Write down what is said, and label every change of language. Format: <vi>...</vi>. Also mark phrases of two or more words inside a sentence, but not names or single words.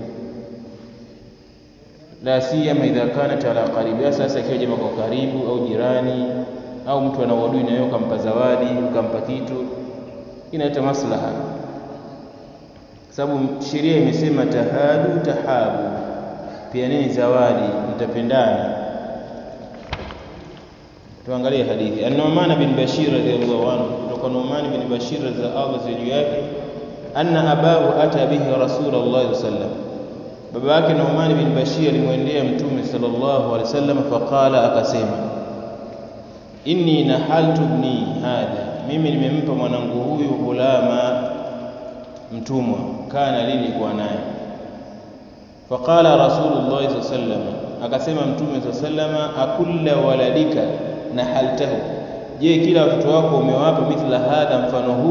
<ar>لا سيما إذا كانت على قريب,</ar> <sw>sasa ikiwa jamaa kwa karibu au jirani au mtu ana uadui na yeye, ukampa zawadi, ukampa kitu, inaleta maslaha. Sababu sheria imesema</sw> <ar>تهادوا تحابوا,</ar> <sw>pia nini zawadi, mtapendana. Tuangalie hadithi. An-Nu'man bin Bashir</sw> <ar>رضي الله عنه,</ar> <sw>kutoka Nu'man bin Bashir za Allah juu yake,</sw> <ar>أن أباه أتى به رسول الله صلى الله عليه وسلم,</ar> <sw>baba yake Nu'man bin Bashir alimwendea Mtume</sw> <ar>صلى الله عليه وسلم,</ar> <sw>faqala, akasema,</sw> <ar>إني نحلت ابني هذا,</ar> <sw>mimi nimempa mwanangu huyu ghulama, mtumwa, kana lini kwa naye.</sw> <ar>فقال رسول الله صلى الله عليه وسلم,</ar> <sw>akasema Mtume</sw> <ar>صلى الله عليه وسلم, أكل ولدك نحلته,</ar> <sw>je, kila watoto wako umewapa</sw> <ar>مثل هذا,</ar> <sw>mfano huu?</sw>